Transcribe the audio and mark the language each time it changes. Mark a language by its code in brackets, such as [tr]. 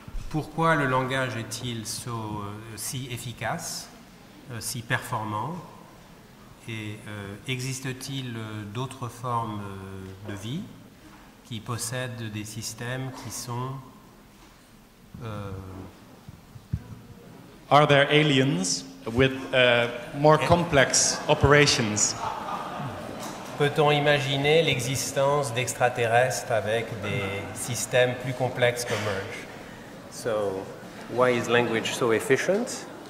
[fr] Pourquoi le langage est-il si efficace, si performant? Et existe-t-il d'autres formes de vie qui possèdent des systèmes qui sont... [en] Are there aliens with more complex operations? [fr] Peut-on imaginer l'existence d'extraterrestres avec des systèmes plus complexes que Merge? [en] So, why is language so efficient?